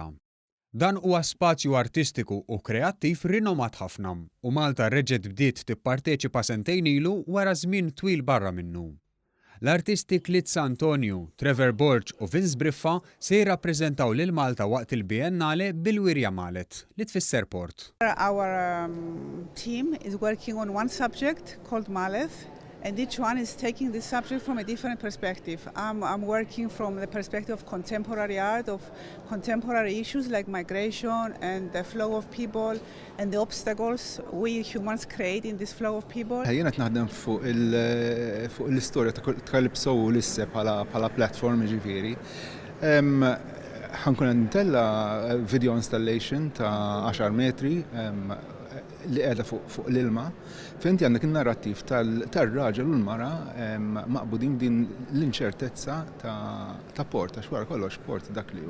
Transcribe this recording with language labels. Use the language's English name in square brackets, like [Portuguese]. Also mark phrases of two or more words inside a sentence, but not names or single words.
[Maltese] Dan huwa spazju artistiku u kreattiv rinomat ħafna u Malta reġgħet bdiet tipparteċipa sentejn ilu wara żmien twil barra minnu. L-artisti Klitz Antonio, Trevor Borch u Vince Briffa se jirrappreżentaw lil Malta waqt il-Biennale bil-Wirja Mallet li tfisser port. [English] Our team is working on one subject called Maleth, and each one is taking this subject from a different perspective. I'm working from the perspective of contemporary art, of contemporary issues like migration and the flow of people and the obstacles we humans create in this flow of people. [Maltese] Jiena qed naħdem fuq l-istorja ta' Calypso u l-isse bħala platform ġifieri. Ħankun nitella [English] video installation [Maltese] ta' 10 metri li qiegħda fuq l-ilma, fejn għandek in-narrattiv tar-raġel u l-mara maqbudin din l-inċertezza ta' port, għax wara kollox port dak li hu.